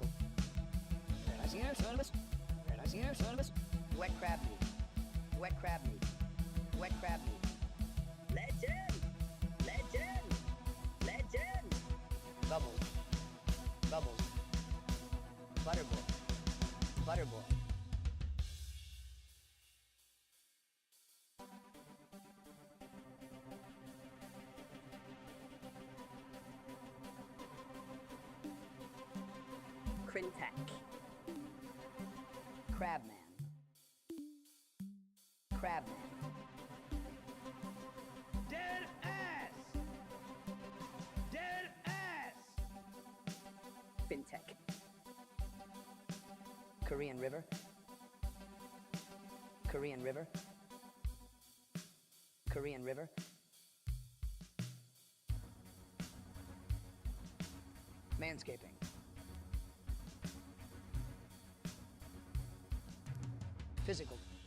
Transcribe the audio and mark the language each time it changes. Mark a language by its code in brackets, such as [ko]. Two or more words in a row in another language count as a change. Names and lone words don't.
[en] Very nice here, son of us. Very nice here, son of us. Wet crab meat. Wet crab meat. Wet crab meat. Legend! Legend! Legend! Bubbles. Bubbles. Butterboy. Butterboy. Crintech. Crabman. Crabman. Dead ass! Dead ass! Fintech. Korean River. Korean River. Korean River. Manscaping. Physical.